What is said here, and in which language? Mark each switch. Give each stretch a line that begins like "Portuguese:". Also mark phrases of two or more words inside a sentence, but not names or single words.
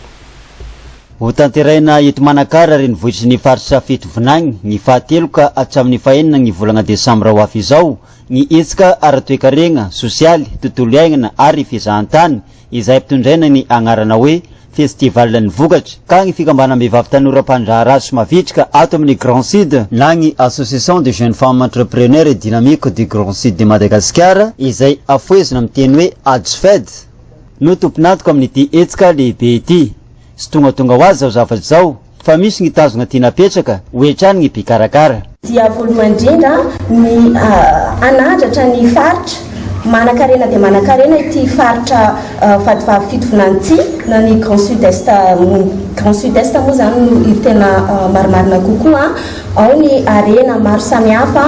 Malagasy: Ho tanteraina eto Manakara reny vohitry ny faritra fitovinany ny fahatelo ka hatramin'ny fahenina ny volana Desambra ho avy izao ny etsika ara-toekarena sosialy tontolo iainana ary fizahantany izay ampitondraina ny agnarana hoe festival ny vokatra ka ny fikambanam-behivavy tanora mpandraharaha sy mavitrika ato amin'ny Grand Sud na ny Association de Jeunes Femmes Entrepreneurs et Dynamiques du Grand Sud de Madagascar izay afoezina amin'ny teny hoe Agifed no tomponatoko amin'ity etsika lehibe ity sy tonga ho azy zao zavatra zao fa misy ny tazona tiana petraka hoetrany ny mpikarakara dia voalohany indrindra ny anadratra ny faritra Manakarena dia Manakarena ity faritra vadivavy fitovinan'ity na ny Grand Sud-Est moa zany no tena marimarina kokoa ao ny arena maro samihafa